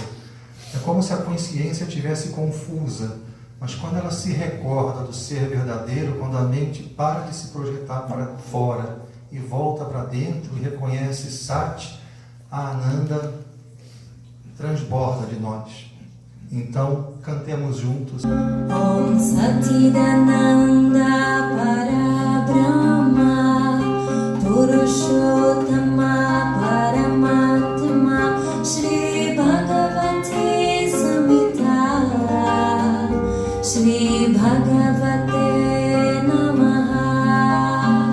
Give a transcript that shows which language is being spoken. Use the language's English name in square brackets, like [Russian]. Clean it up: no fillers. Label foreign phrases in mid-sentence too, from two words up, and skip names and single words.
[Portuguese] É como se a consciência estivesse confusa, mas quando ela se recorda do ser verdadeiro, quando a mente para de se projetar para fora e volta para dentro e reconhece Sat, a Ananda transborda de nós. Então, cantemos juntos. [Sanskrit] ॐ सच्चिदानन्द परब्रह्म पुरुषोत्तम परमात्मा श्री भगवती समेत श्री भगवते नमः.